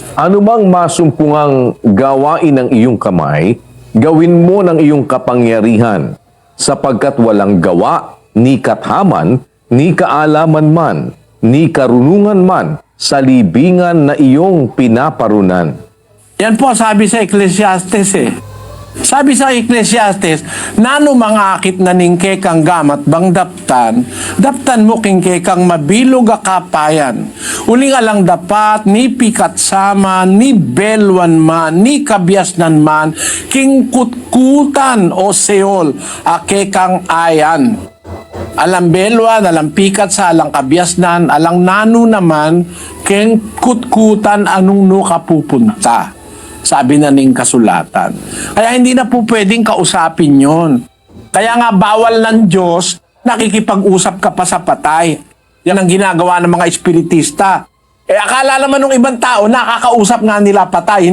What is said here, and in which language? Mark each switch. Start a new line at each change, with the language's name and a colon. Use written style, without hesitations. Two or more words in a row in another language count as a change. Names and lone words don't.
Filipino: Anumang masumpungang gawain ng iyong kamay, gawin mo ng iyong kapangyarihan, sapagkat walang gawa, ni kathaman, ni kaalaman man, ni karunungan man, sa libingan na iyong pinaparunan. Yan po sabi sa Ecclesiastes eh. Sabi sa Ecclesiastes,
Pampanga: nano mangakit na ningke kang gamat bang daptan mo kingke kang mabilog a kapayan. Uling alang dapat, ni pikat sama, ni belwan man, ni kabyasnan man, king kutkutan o seol, ake kang ayan. Alang belwan, alang pikat sa alang kabyasnan, alang nano naman, king kutkutan anong no kapupunta. Sabi na ning kasulatan.
Filipino: Kaya hindi na po pwedeng kausapin yon. Kaya nga bawal ng Diyos, nakikipag-usap ka pa sa patay. Yan ang ginagawa ng mga espiritista. Akala naman ng ibang tao, nakakausap nga nila patay.